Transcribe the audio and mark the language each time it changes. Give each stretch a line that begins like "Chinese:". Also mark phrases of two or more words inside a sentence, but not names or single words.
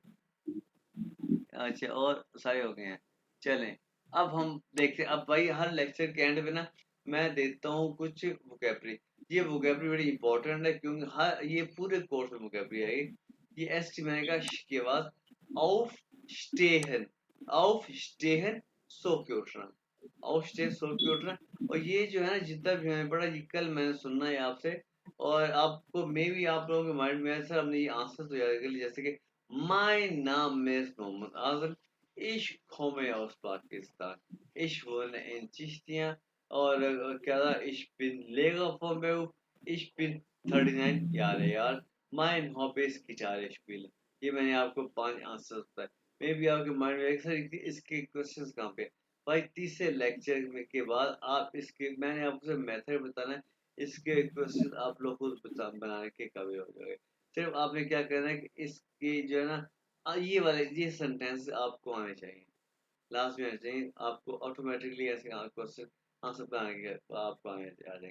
Hindi: अच्छा और सारे हो गए हैं। चलें अब हम देखते हैं। अब भाई हर लेक्चर के एंड पे ना मैं देता हूँ कुछ वोकैबुलरी। ये वोकैबुलरी बड़ी इंपॉर्टेंट है, क्योंकि हर ये पूरे कोर्स में वोकैबुलरी है। ये एस टी मैंने कहा श के बाद
German: auf stehen, auf stehen
Hindi: सो के उठना,
German: auf stehen
Hindi: सो के उठना। और ये जो है ना जितना भी हमें पढ़ा, ये कल मैंने सुनना है आपसे, और आपको मे भी आप लोगों के माइंड में सर हमने ये आंसर तो याद कर लिया, जैसे कि
German: mein Name ist Mohammed Azam, ich komme aus Pakistan, ich wohne in Chichtia,
Hindi: और क्या था,
German: ich bin Lehrer von Beruf, ich bin 39 Jahre alt, mein Hobby ist Gitarre spielen।
Hindi: ये मैंने आपको 5 आंसर बताए। मे भी आपके माइंड में सर इसके क्वेश्चंस कहाँ पे। भाई तीसरे लेक्चर में के बाद आप इसके, मैंने आपको मेथड बताना है, इसके क्वेश्चन आप लोग खुद बनाने के काबिल हो जाओगे। सिर्फ आपने क्या करना है कि इसकी जो है ना ये वाले ये सेंटेंस आपको आने चाहिए, लास्ट में आने चाहिए आपको, ऑटोमेटिकली ऐसे क्वेश्चन आंसर बनाने के आपको आने आ जाएंगे।